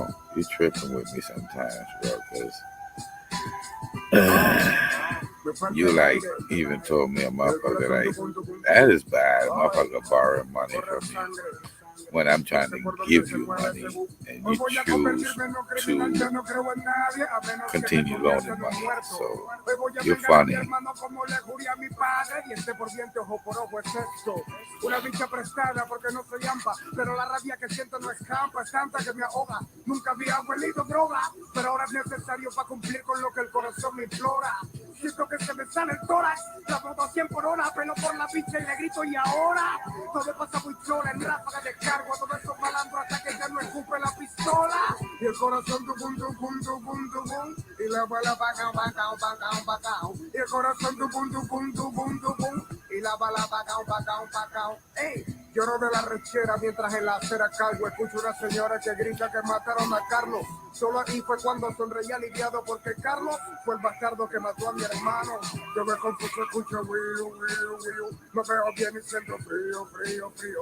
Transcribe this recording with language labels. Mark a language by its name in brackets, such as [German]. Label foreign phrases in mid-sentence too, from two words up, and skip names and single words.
[English] You tripping with me sometimes, bro, because you like even told me a motherfucker like that is bad. A motherfucker borrowing money from you when I'm trying to give you money and you choose to continue loaning money. So you're funny. [Spanish] Una dicha prestada porque no soy ampa, pero la rabia que siento no escapa, es tanta que me ahoga. Nunca había huelido droga, pero ahora es necesario para cumplir con lo que el corazón me implora. Siento que se me sale el tórax, la moto a 100 por hora, pelo por la picha y le grito y ahora todo pasa muy chola, en ráfaga de cargo a todos esos malandros hasta que ya no escupe la pistola. Y el corazón tucum, tucum, tucum, tucum, y la bala bacao, bacao, bacao, bacao. Y el corazón tucum, tucum, tucum, tucum, y la bala bacao, bacao, bacao. ¡Ey! Lloro de la rechera mientras en la acera cargo escucho una señora que grita que mataron a Carlos. Solo ahí fue cuando sonreí aliviado porque Carlos fue el bastardo que mató a mi hermano. Yo me confuso, escucho wiu, wiu, wiu. No veo bien y siento frío, frío, frío.